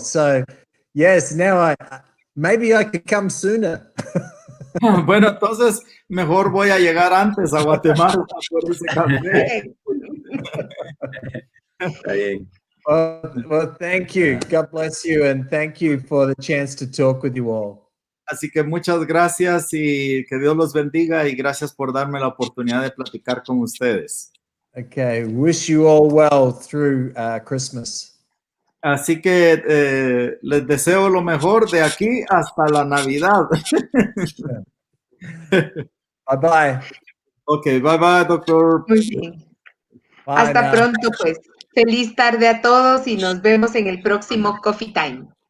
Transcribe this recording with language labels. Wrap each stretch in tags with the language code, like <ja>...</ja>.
<en>So, yes, now maybe I could come sooner.</en> <es>Bueno, entonces mejor voy a llegar antes a Guatemala por ese café. Está bien.</es> <en>Well, thank you. God bless you, and thank you for the chance to talk with you all.</en> <es>Así que muchas gracias y que Dios los bendiga y gracias por darme la oportunidad de platicar con ustedes.</es> <en>Okay, wish you all well through Christmas.</en> <es>Así que les deseo lo mejor de aquí hasta la Navidad.</es> <en>Bye-bye. Ok, bye, doctor.</en> <es>Muy bien.</es> <en>Bye</en> <es>Hasta</es> <en>now.</en> <es>pronto, pues. Feliz tarde a todos y nos vemos en el próximo Coffee Time.</es>